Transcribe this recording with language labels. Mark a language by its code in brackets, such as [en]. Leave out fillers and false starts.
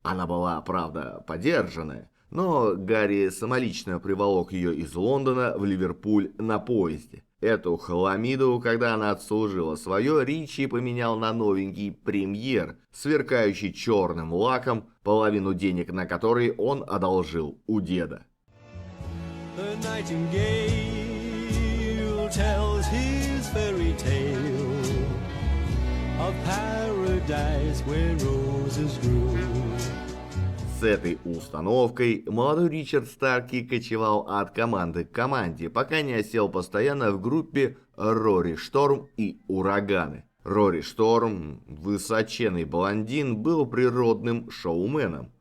[ru] Она была, правда, подержанная, но Гарри самолично приволок ее из Лондона в Ливерпуль на поезде. Эту халамиду, когда она отслужила свое, Ричи поменял на новенький премьер, сверкающий черным лаком, половину денег на который он одолжил у деда. [en] The nightingale tells his fairy tale of paradise where roses grew. [ru] С этой установкой молодой Ричард Старки кочевал от команды к команде, пока не осел постоянно в группе Рори Шторм и Ураганы. Рори Шторм, высоченный блондин, был природным шоуменом.